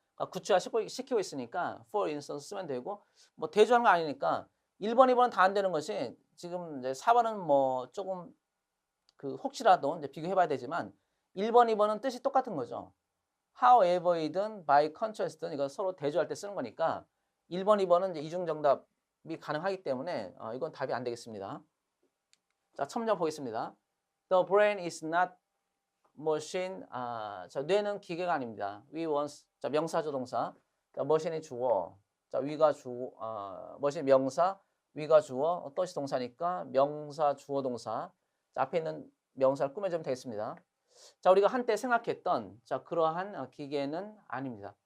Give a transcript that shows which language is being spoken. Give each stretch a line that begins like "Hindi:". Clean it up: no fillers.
Korean: 그러니까 구체화시키고 있으니까
English: for instance
Korean: 쓰면 되고, 뭐 대조하는 거 아니니까 1번, 2번은 다 안 되는 것이, 지금 이제 4번은 뭐 조금 그 혹시라도 이제 비교해봐야 되지만 1번, 2번은 뜻이 똑같은 거죠. however이든
English: by contrast
Korean: 든 이거 서로 대조할 때 쓰는 거니까 1번, 2번은 이제 이중 정답이 가능하기 때문에 이건 답이 안 되겠습니다. 자, 첨점 보겠습니다.
English: The brain is not machine.
Korean: 자, 뇌는 기계가 아닙니다.
English: We once.
Korean: 자, 명사조 동사. 자, machine이 주어. 자, 위가 machine 명사, 위가 주어, 뜻이 동사니까 명사 주어 동사. 자, 앞에 있는 명사를 꾸며주면 되겠습니다. 자, 우리가 한때 생각했던, 자, 그러한 기계는 아닙니다.